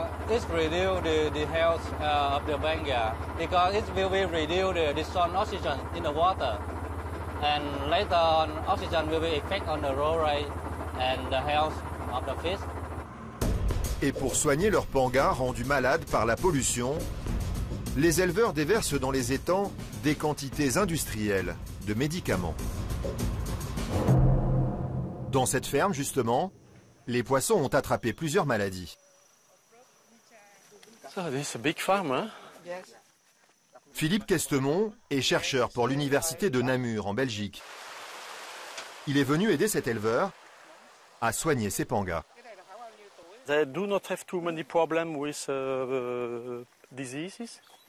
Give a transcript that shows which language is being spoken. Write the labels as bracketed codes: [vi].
[en] It reduce the health of the banga because it will be reduce the dissolved oxygen in the water, and later on oxygen will be effect on the roll rate and the health of the fish. [fr] Et pour soigner leurs pangas rendus malades par la pollution, les éleveurs déversent dans les étangs des quantités industrielles de médicaments. Dans cette ferme, justement, les poissons ont attrapé plusieurs maladies. [en] So this is a big farm, huh? [fr] Philippe Questemont est chercheur pour l'université de Namur en Belgique. Il est venu aider cet éleveur à soigner ses pangas. [en] They do not have too many problems with diseases.